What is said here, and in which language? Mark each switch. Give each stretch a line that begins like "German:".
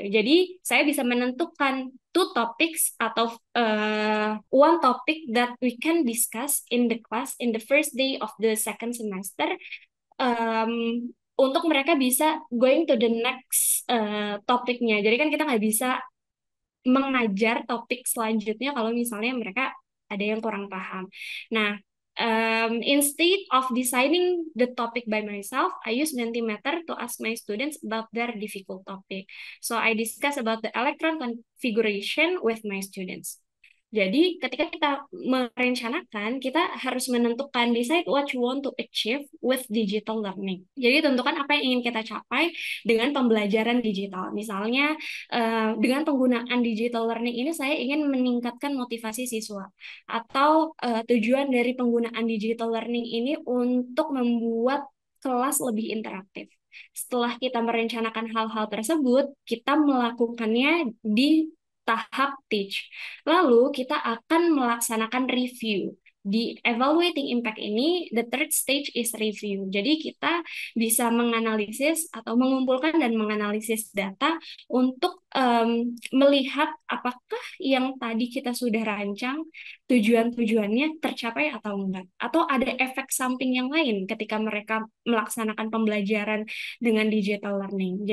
Indonesian: Jadi saya bisa menentukan
English: two topics
Indonesian: atau
English: one topic that we can discuss in the class in the first day of the second semester,
Indonesian: untuk mereka bisa
English: going to the next topiknya.
Indonesian: Jadi kan kita nggak bisa mengajar topik selanjutnya kalau misalnya mereka ada yang kurang paham.
English: Nah, instead of deciding the topic by myself, I use Mentimeter to ask my students about their difficult topic. So I discuss about the electron configuration with my students.
Indonesian: Jadi, ketika kita merencanakan, kita harus menentukan
English: decide what you want to achieve with digital learning.
Indonesian: Jadi, tentukan apa yang ingin kita capai dengan pembelajaran digital. Misalnya, dengan penggunaan digital learning ini, saya ingin meningkatkan motivasi siswa. Atau tujuan dari penggunaan digital learning ini untuk membuat kelas lebih interaktif. Setelah kita merencanakan hal-hal tersebut, kita melakukannya di tahap teach. Lalu kita akan melaksanakan review.
English: Di evaluating impact ini, the third stage is review.
Indonesian: Jadi kita bisa menganalisis atau mengumpulkan dan menganalisis data untuk melihat apakah yang tadi kita sudah rancang tujuan-tujuannya tercapai atau enggak. Atau ada efek samping yang lain ketika mereka melaksanakan pembelajaran dengan digital learning.